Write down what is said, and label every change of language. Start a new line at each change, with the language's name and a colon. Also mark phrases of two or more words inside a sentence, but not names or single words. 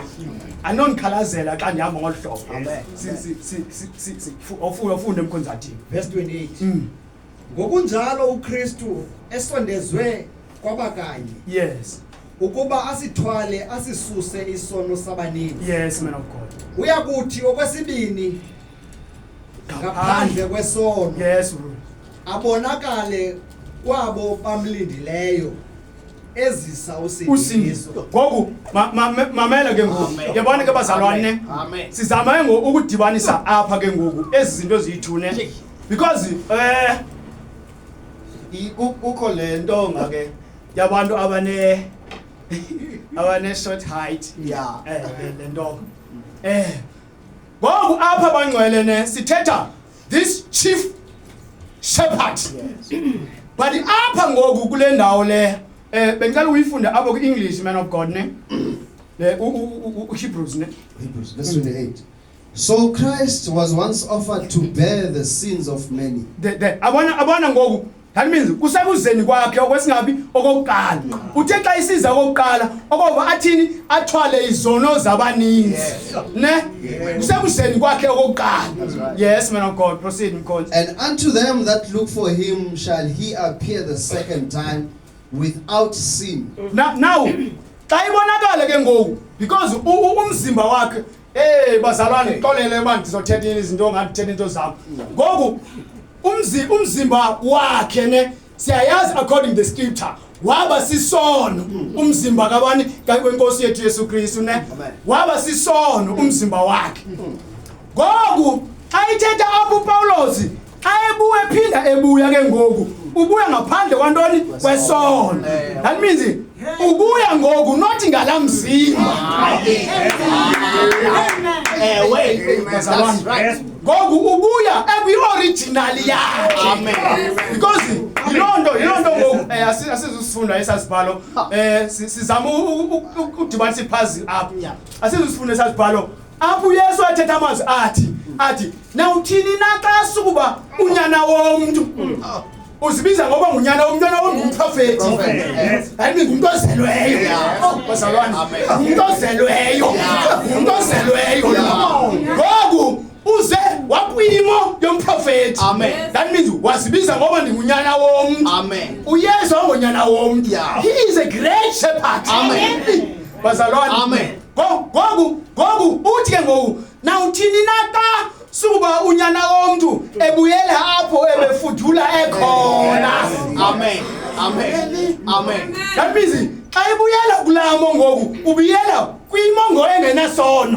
Xhosa: Anonkhalazela xa ndihamba ngolhlobo. Ufunda emkhonzathini. verse 28. Ngokunjalo uKristu esondezwe kwabakanye Yes. ukuba asithwale asisuse isono sabanini.
English: Yes, man of God.
Xhosa: Uyakuthi okwesibini ngaphandle kwesono
English: Yes, bro.
Xhosa: abonakale kwabo bamlindileyo ezisa usindiso. Ngoku mamela ke ngoku. Yabona ke bazalwane. Amen. Sizama ke ngoku ukudibanisa apha ke ngoku ezi zinto ziyithune because ukho lento ngake yabantu abane
English: short height.
Xhosa: Yeah. Lento. Ngoku apha bangcwele ne sithetha
English: this chief shepherd.
Xhosa: But apha ngoku kule ndawo le bengicela uyifunde apho ku-English,
English: man of God,
Xhosa: ne Hebrews, ne
English: Hebrews, verse 28. So Christ was once offered to bear the sins of many.
Xhosa: abona ngoku,
English: that means
Xhosa: kusekuzeni kwakhe okwesingabi okokuqala. Uthe xa isiza okokuqala okova athini athwale izono zabaninzi, ne kusekuzeni kwakhe okokuqala.
English: Yes, man of God, proceed, Mkhonto. And unto them that look for him shall he appear the second time without sin.
Xhosa: Now xa ibonakala ke ngoku because umzimba wakhe bazalwane xolele manje sizothetha izinto ongathetha into zakho. Ngoku umzimba wakhe ne siyayazi
English: according to the scripture
Xhosa: waba sisono umzimba kabani kwenkosi yethu Yesu Kristu ne waba sisono umzimba wakhe. Ngoku ayithetha apho Paulos ayebuye phinda ebuya ke ngoku ubuya ngaphandle kwantoni kwesono.
English: That means
Xhosa: ubuya ngoku not ngalamzimba.
English: That's right.
Xhosa: Ngoku ubuya ekwi-original yakhe. Amen. Because yilonto ngoku asizusifunda esasibhalo sizama udibanisa ipuzzle apha. Asizusifunda esasibhalo apho uYesu athetha amazwi athi nawuthini na xa sukuba unyana womntu uzibiza ngoba ngunyana womntu ngumprofeti. Hayi ngumuntu ozelweyo. Bazalwane ngumuntu ozelweyo. Ngoku uze wakwimo yomprofeti. Amen.
English: That means
Xhosa: wazibiza ngoba ndingunyana womntu. Amen. uYesu ongonyana womntu. Yeah.
English: He is a great shepherd.
Xhosa: Amen. Bazalwane. Amen. Ngoku uthi ke ngoku nawuthini na xa suba unyana womntu ebuyela apho ebefudula ekhona. Amen. Amen. Amen.
English: That means
Xhosa: xa ibuyela kulamo ngoku ubuyela kwimongo engenasono.